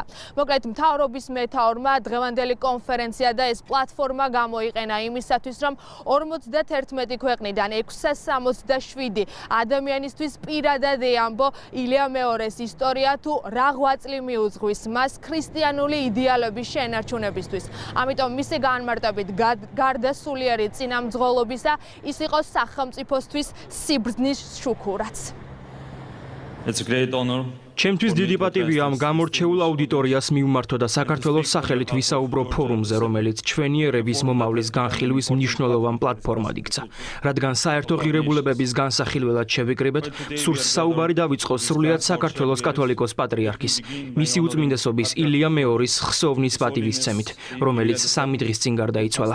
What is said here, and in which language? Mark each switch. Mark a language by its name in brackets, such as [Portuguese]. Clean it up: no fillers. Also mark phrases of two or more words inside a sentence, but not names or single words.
[Georgian] მოკლედ მთავრობის მეთაურმა დღევანდელი კონფერენცია და ეს პლატფორმა გამოიყენა იმისათვის, რომ 51 ქვეყნიდან 667 ადამიანისთვის პირადად ეამბო ილია მეორეს ისტორია თუ რა ღვაწლი მიუძღვის მას ქრისტიანული იდეალების შენარჩუნებისთვის. ამიტომ მისი განმარტებით გარდა სულიერი წინამძღოლობისა, ის იყო სახელმწიფოსთვის სიბრძნის შუქურაც. [English] It's a great honor. [Georgian] ჩემთვის დიდი პატივია ამ გამორჩეულ აუდიტორიას მივმართო და საქართველოს სახელით ვისაუბრო ფორუმზე, რომელიც ჩვენი ერების მომავლის განხილვის მნიშვნელოვან პლატფორმად იქცა. რადგან საერთო ღირებულებების განსახილველად შევიკრიბეთ, სურს საუბარი დავიწყოს სრულიად საქართველოს კათოლიკოს პატრიარქის, მისი უწმინდესობის ილია მეორის ხსოვნის პატივისცემით, რომელიც 3 დღის წინ გარდაიცვალა.